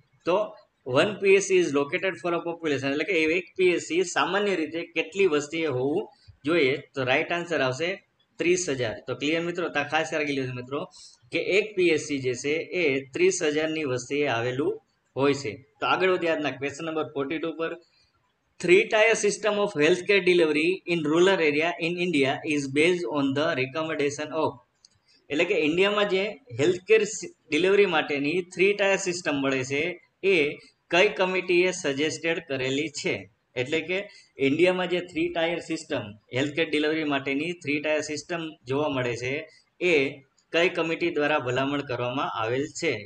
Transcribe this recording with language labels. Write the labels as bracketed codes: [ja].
[gu] તો [en] one PSC is located for a population, [gu] એટલે કે એક પીએસસી સામાન્ય રીતે કેટલી વસ્તીએ હોવું જોઈએ? તો રાઈટ આન્સર આવશે 30,000. તો ક્લિયર મિત્રો? તો ખાસ રાખી લેજો મિત્રો કે એક પીએસસી જે છે એ 30,000ની વસ્તીએ આવેલું હોય છે. તો આગળ વધીએ આજના ક્વેશ્ચન નંબર 42 પર. [en] 3-tier system of healthcare delivery in rural area in India is based on the recommendation of. [gu] એટલે કે ઇન્ડિયામાં જે હેલ્થકેર ડિલિવરી માટેની 3-tier સિસ્ટમ મળે છે એ કઈ કમિટીએ સજેસ્ટેડ કરેલી છે? એટલે કે ઇન્ડિયામાં જે 3-tier સિસ્ટમ હેલ્થકેર ડિલિવરી માટેની 3-tier સિસ્ટમ જોવા મળે છે એ કઈ કમિટી દ્વારા ભલામણ કરવામાં આવેલ છે?